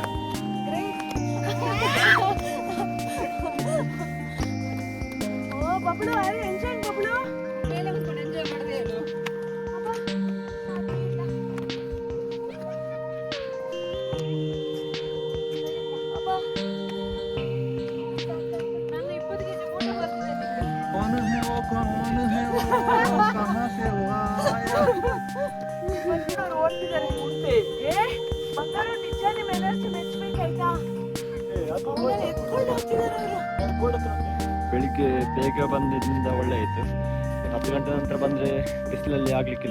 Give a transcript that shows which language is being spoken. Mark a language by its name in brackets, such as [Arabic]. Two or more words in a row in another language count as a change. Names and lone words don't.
[Kannada] ಓ ಬಬ್ಳು, ಅರೆ ಎಂಜಾಯ್ ಬಬ್ಳು. ಮೇಲೆ ಕುತ್ಕೊಂಡು ಎಂಜಾಯ್ ಮಾಡಿದೆ ಏನು? ನಾನು 20 kg ಫೋಟೋ ಬರ್ತಿದ್ದೆ. [Hindi] कौन है वो कहाँ से वो आया? [Kannada] ಬಂದಿರೋರು ಓಡ್ತಿದ್ದಾರೆ ಮುಂದೆ. ಬಂಗಾರು ನಿಜ ನಿಮ್ಮ ಎನರ್ಜಿ ಮೆಚ್ಚಬೇಕಾಯ್ತಾ? ಎತ್ಕೊಂಡು ಹೋಗ್ತಿದ್ದಾರೆ ಅವರು. ಬೆಳಿಗ್ಗೆ ಬೇಗ ಬಂದಿದ್ದರಿಂದ ಒಳ್ಳೆ ಆಯ್ತು. 10 ಗಂಟೆ ನಂತರ ಬಂದ್ರೆ ಬಿಸಿಲಲ್ಲಿ ಆಗ್ಲಿಕ್ಕಿಲ್ಲ.